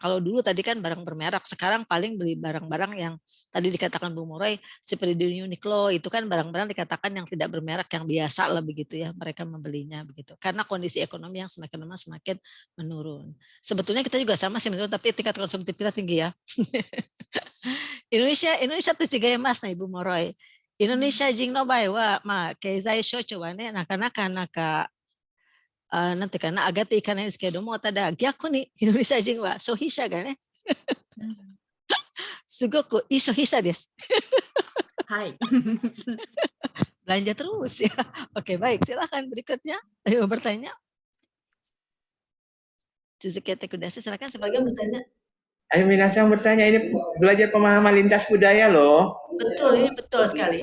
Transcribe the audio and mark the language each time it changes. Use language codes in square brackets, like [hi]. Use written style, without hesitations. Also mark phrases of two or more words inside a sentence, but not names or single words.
[id] Kalau dulu tadi kan barang bermerek, sekarang paling beli barang-barang yang tadi dikatakan Bu Murai seperti di Uniqlo, itu kan barang-barang dikatakan yang tidak bermerek, yang biasa lah begitu ya, mereka membelinya begitu. Karena kondisi ekonomi yang semakin lama semakin menurun. Sebetulnya kita juga sama sih menurun, tapi tingkat konsumtif kita tinggi ya. [ja] Indonesia と違いますね、Ibu Moroi. Indonesia 人の場合は、経済成長はね、なかなかなんていうかな、上がっていかないですけども、ただ逆にインドネシア人は消費者がね、すごくいい消費者です。はい。 [id] Belanja terus ya. Oke, baik. Silakan berikutnya. Ayo bertanya. Suzuki Tekudasi, silakan sebagai bertanya. Ayo Minasang bertanya, ini belajar pemahaman lintas budaya loh. Betul, ini betul sekali.